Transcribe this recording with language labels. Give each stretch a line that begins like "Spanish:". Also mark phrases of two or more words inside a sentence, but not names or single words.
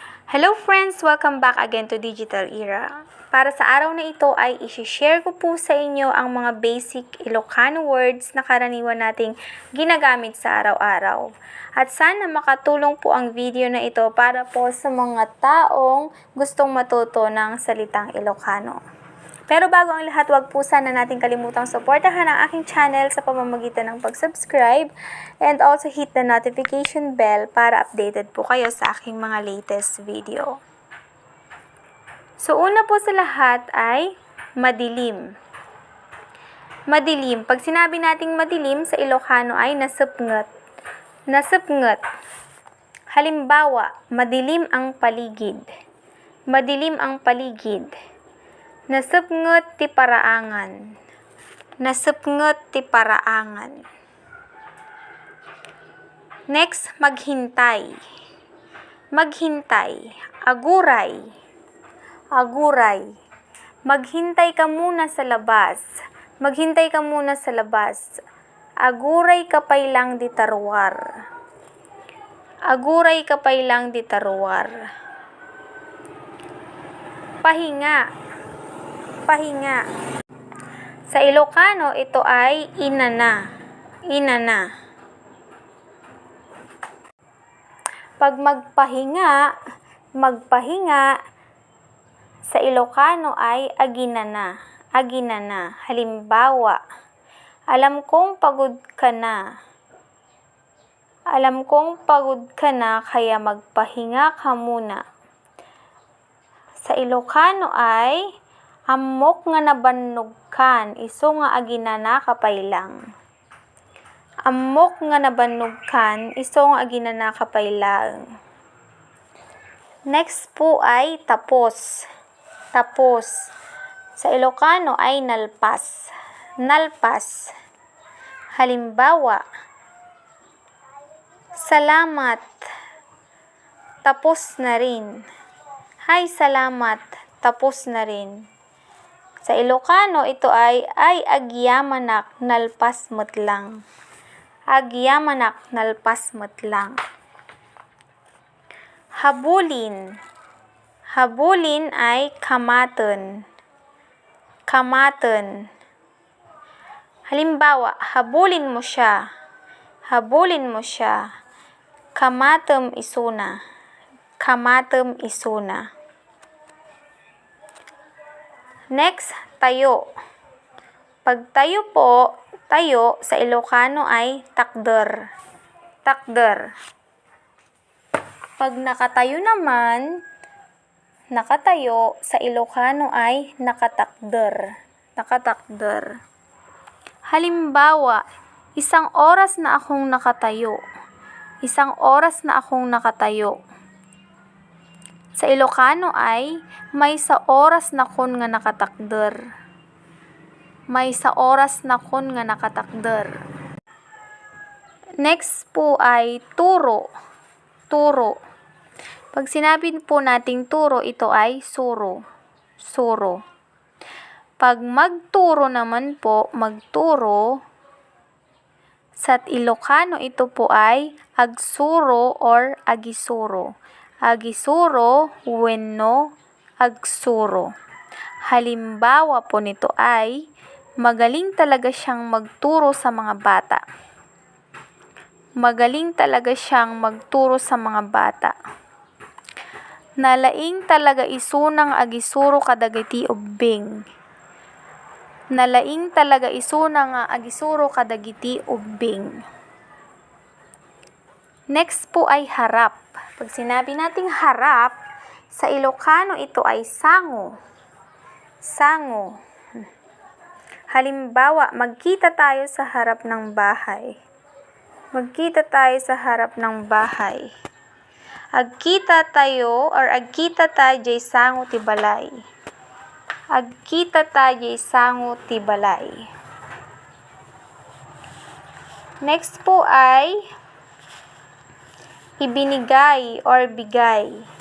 English: Hello friends! Welcome back again to Digital Era.
Filipino: Para sa araw na ito ay isi-share ko po sa inyo ang mga basic Ilocano words na karaniwan nating ginagamit sa araw-araw. At sana makatulong po ang video na ito para po sa mga taong gustong matuto ng salitang Ilocano. Pero bago ang lahat, wag po sana natin kalimutang suportahan ang aking channel sa pamamagitan ng pag-subscribe
English: and also hit the notification bell
Filipino: para updated po kayo sa aking mga
English: latest video.
Filipino: So una po sa lahat ay madilim. Madilim. Pag sinabi nating madilim sa Ilocano ay nasupnget.
Iloko: Nasupnget.
Filipino: Halimbawa, madilim ang paligid. Madilim ang paligid.
Iloko: Nasupnget ti paraangan. Nasupnget ti paraangan.
Filipino: Next, maghintay. Maghintay.
Iloko: Aguray. Aguray.
Filipino: Maghintay ka muna sa labas. Maghintay ka muna sa labas.
Iloko: Aguray kapay lang di tarwar. Aguray kapay lang di tarwar.
Filipino: Pahinga. Pahinga. Sa Ilocano, ito ay inana. Inana. Pag magpahinga, sa Ilocano ay aginana.
Iloko: Aginana.
Filipino: Halimbawa, alam kong pagod ka na. Alam kong pagod ka na, kaya magpahinga ka muna. Sa Ilocano ay
Iloko: amok nga nabanugkan, iso nga aginana kapay lang. Amok nga nabanugkan, iso nga aginana kapay lang.
Filipino: Next po ay tapos. Tapos. Sa Ilocano ay nalpas.
Iloko: Nalpas.
Filipino: Halimbawa, salamat. Tapos na rin. Hay, salamat. Tapos na rin. Sa Ilocano, ito ay
Iloko: agyamanak, nalpas mo't lang. Agyamanak, nalpas mo't lang.
Filipino: Habulin. Habulin ay kamaten.
Iloko: Kamaten.
Filipino: Halimbawa, habulin mo siya. Habulin mo siya.
Iloko: Kamatem isuna. Kamatem isuna.
Filipino: Next, tayo. Pag tayo po, tayo sa Ilocano ay takder. Takder. Pag nakatayo naman, nakatayo, sa Ilocano ay nakatakder.
Iloko: Nakatakder.
Filipino: Halimbawa, isang oras na akong nakatayo. Isang oras na akong nakatayo. Sa Ilocano ay
Iloko: may sa oras na kon nga nakatakder. May sa oras na kon nga nakatakder.
Filipino: Next po ay turo. Turo. Pag sinabi po nating turo, ito ay suro.
Iloko: Suro.
Filipino: Pag magturo naman po, magturo, sa Ilocano ito po ay agsuro or agisuro.
Iloko: Agisuro wenno agsuro.
Filipino: Halimbawa po nito ay magaling talaga siyang magturo sa mga bata. Magaling talaga siyang magturo sa mga bata.
Iloko: Nalaing talaga isunang agisuro kadagiti ubbing. Nalaing talaga isunang agisuro kadagiti ubbing.
Filipino: Next po ay harap. Pag sinabi nating harap, sa Ilocano ito ay sango.
Iloko: Sango.
Filipino: Halimbawa, magkita tayo sa harap ng bahay. Magkita tayo sa harap ng bahay.
Iloko: Agkita tayo or agkita tayo jay sango ti balay. Agkita tayo jay sango ti balay.
Filipino: Next po ay ibinigay or bigay.